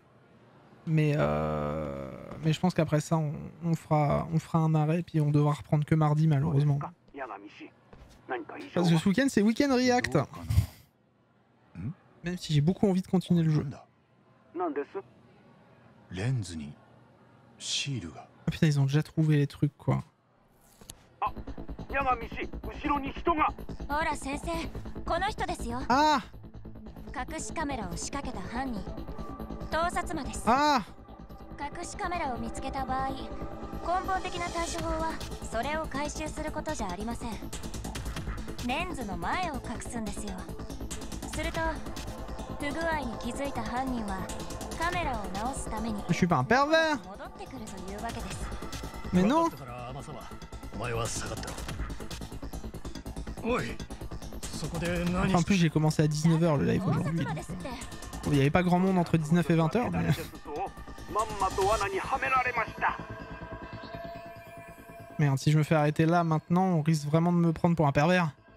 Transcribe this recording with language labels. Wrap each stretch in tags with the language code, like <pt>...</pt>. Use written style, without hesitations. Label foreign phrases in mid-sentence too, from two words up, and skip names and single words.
<fr>Mais je pense qu'après ça, on fera un arrêt et puis on devra reprendre que mardi malheureusement. Parce que ce week-end, c'est week-end React. Même si j'ai beaucoup envie de continuer le jeu. Ah putain, ils ont déjà trouvé les trucs quoi. Ah!</fr> <ja>隠しカメラを仕掛けた犯人、盗撮魔です。隠しカメラを見つけた場合、根本的な対処法はそれを回収することじゃありません。レンズの前を隠すんですよ。すると不具合に気づいた犯人はカメラを直すために</ja> <fr>Je suis pas un pervers.</fr> <ja>戻ってくるというわけです。</ja> <fr>Mais non. En plus j'ai commencé à 19h le live aujourd'hui. Il n'y avait pas grand monde entre 19 et 20h. Mais... Merde, si je me fais arrêter là maintenant, on risque vraiment de me prendre pour un pervers.</fr>